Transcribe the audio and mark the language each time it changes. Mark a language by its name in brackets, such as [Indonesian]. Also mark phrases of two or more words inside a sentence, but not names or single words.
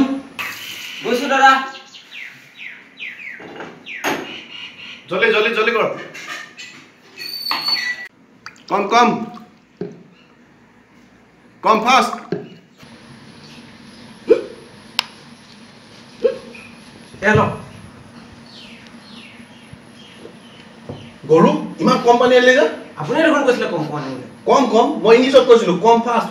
[Assamese] বসু দাদা [Hindi] जल्दी जल्दी जल्दी कर [English] come come come fast [Assamese] হেল্ল' গৰু ইমান কম পানী আনিলে যে আপুনি দেখোন কৈছিলে কম কম আনিবলৈ [English] come come [Assamese] মই ইংলিছত কৈছিলো [English] come fast